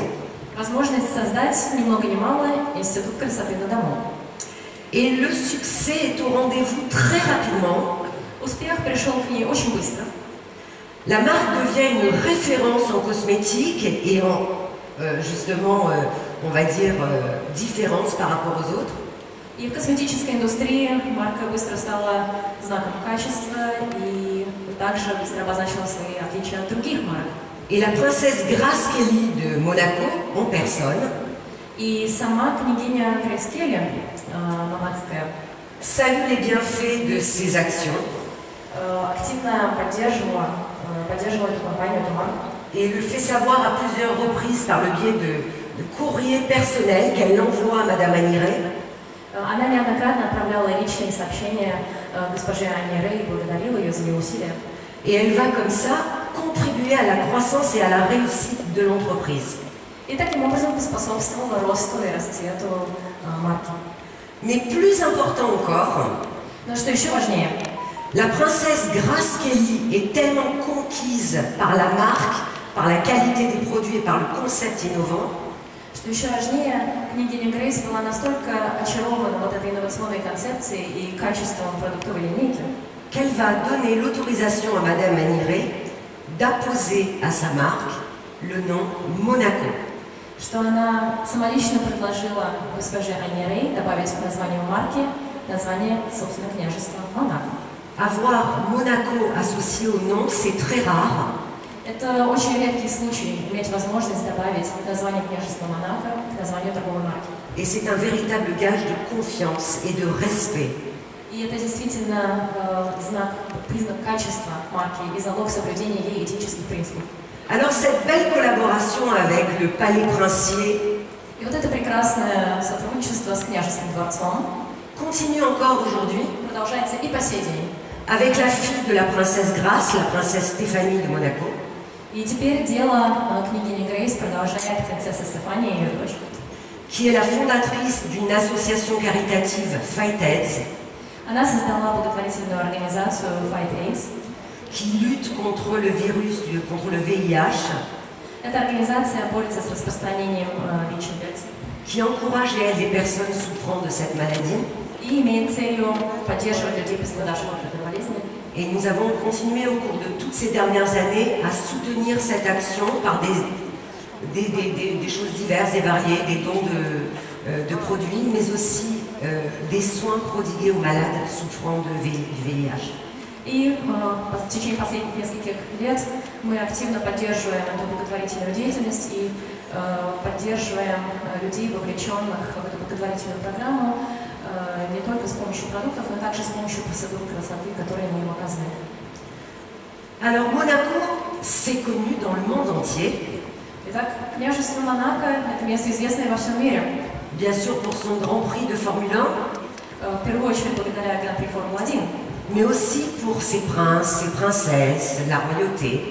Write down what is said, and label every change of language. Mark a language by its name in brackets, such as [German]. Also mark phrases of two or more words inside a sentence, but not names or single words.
[Russian] возможность создать ни много ни мало институт красоты на дому. [French] Et le succès est au rendez-vous très rapidement. [Russian] Успех пришел к ней очень быстро. [French] La marque devient une référence en cosmétique et en, justement, on va dire, différence par rapport aux autres. [Russian] И в косметической индустрии марка быстро стала знаком качества и также быстро обозначила свои отличия от других марок. [French] Et la princesse Grace Kelly de Monaco, en personne, [Russian] И сама княгиня Грейс Келли, монакская, [French] salue les bienfaits de ces actions. [Russian] Активно поддерживала эту компанию, эту марку. [French] Et le fait savoir à plusieurs reprises par le biais de courriers personnels qu'elle envoie à Madame Agneray. [Russian] Она неоднократно отправляла личные сообщения госпоже Agneray и благодарила ее за ее усилия. [French] Et elle va comme ça contribuer à la croissance et à la réussite de l'entreprise. [Russian] И таким образом поспособствовала росту и расцвету марки. [French] Mais plus important encore, [Russian] Но что еще важнее, [French] la princesse Grace Kelly est tellement conquise par la marque, par la qualité des produits et par le concept innovant, [Russian] что еще важнее, княгиня Грейс была настолько очарована вот этой инновационной концепцией и качеством продуктовой линейки, [French] qu'elle va donner l'autorisation à Madame Agneray d'apposer à sa marque le nom Monaco. [Russian] что она самолично предложила госпоже Agneray добавить к названию марки название, собственно, княжества Монако. [French] Avoir Monaco associé au nom, c'est très rare. [Russian] Это очень редкий случай иметь возможность добавить название княжества Монако к названию торговой марки. [French] Et c'est un véritable gage de confiance et de respect. [Russian] И это действительно признак качества марки и залог соблюдения ей этических принципов. [French] Alors cette belle collaboration avec le Palais Princier [Russian] И вот это прекрасное сотрудничество с княжеским дворцом [French] continue encore aujourd'hui [Russian] продолжается и по сей день. [French] avec la fille de la princesse Grace, la princesse Stéphanie de Monaco. [Russian] И теперь дело княгини Грейс продолжает принцесса Стефания и ее дочь, [French] Qui est la fondatrice d'une association caritative Fight AIDS, [Russian] Она создала благотворительную организацию Fight AIDS. [French] qui lutte contre le virus, contre le VIH, [Russian] Эта организация борется с распространением ВИЧ-инфекции [French] qui encourage les personnes souffrant de cette maladie. [Russian] и имеет целью поддерживать людей, пострадавших от этой болезни. [French] Et nous avons continué au cours de toutes ces dernières années à soutenir cette action par des choses diverses et variées, des dons de produits, mais aussi des soins prodigués aux malades souffrant du VIH. [Russian] И в течение последних нескольких лет мы активно поддерживаем эту благотворительную деятельность и поддерживаем людей, вовлеченных в эту благотворительную программу, не только с помощью продуктов, но также с помощью процедур красоты, которые мы им оказываем. [French] Alors Monaco, c'est connu dans le monde entier. [Russian] Итак, княжество Монако – это место, известное во всем мире. [French] Bien sûr pour son Grand Prix de Formule 1, [Russian] В первую очередь благодаря Гран-при Формулы-1. [French] mais aussi pour ses princes, ses princesses, la royauté.